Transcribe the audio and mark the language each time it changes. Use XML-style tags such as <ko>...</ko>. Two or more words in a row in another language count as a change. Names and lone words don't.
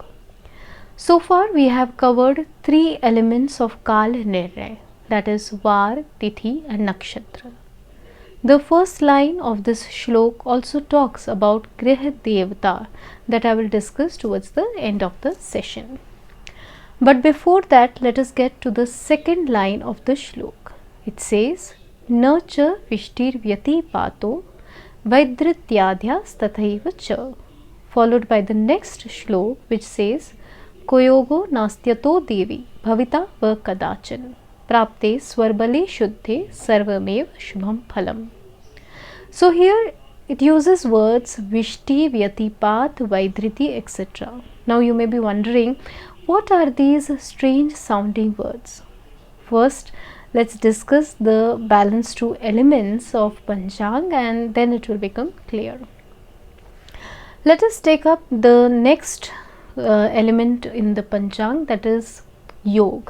<en>So far we have covered 3 elements of Kal Nirnay, that is Var, Tithi and Nakshatra. The first line of this shlok also talks about Griha Devata that I will discuss towards the end of the session. But before that, let us get to the second line of the shlok. It says,</en> <sa>न च विष्टिर्व्यति पातो वैधृत्याद्यस् तथैव च,</sa> <en>followed by the next shlok which says,</en> <sa>कुयोगो नास्त्यतो देवि भविता वा कदाचन प्राप्ते स्वरबले शुद्धे सर्वमेव शुभं फलम्.</sa> <en>So here it uses words vishti, vyatipat, vaidriti, etc. Now you may be wondering, what are these strange sounding words? First, let's discuss the balanced 2 elements of panchang and then it will become clear. Let us take up the next element in the panchang, that is Yog.</en>